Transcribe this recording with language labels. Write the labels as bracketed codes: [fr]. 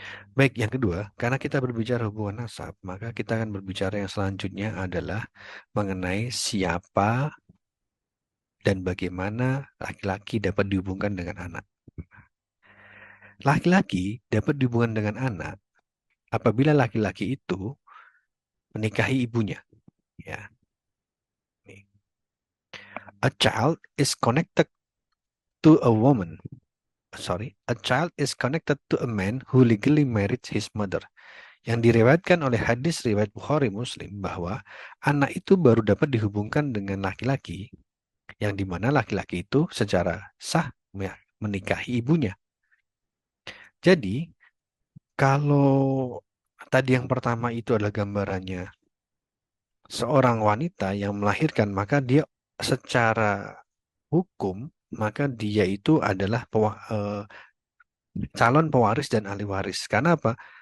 [id] Baik, yang kedua, karena kita berbicara hubungan nasab, maka kita akan berbicara yang selanjutnya adalah mengenai siapa dan bagaimana laki-laki dapat dihubungkan dengan anak. Laki-laki dapat dihubungkan dengan anak apabila laki-laki itu menikahi ibunya. Ya, nih. [en] A child is connected to a woman. Sorry, a child is connected to a man who legally married his mother. [id] Yang diriwayatkan oleh hadis riwayat Bukhari Muslim bahwa anak itu baru dapat dihubungkan dengan laki-laki yang dimana laki-laki itu secara sah menikahi ibunya. Jadi, kalau tadi yang pertama itu adalah gambarannya seorang wanita yang melahirkan, maka dia secara hukum, maka dia itu adalah calon pewaris dan ahli waris. Karena apa?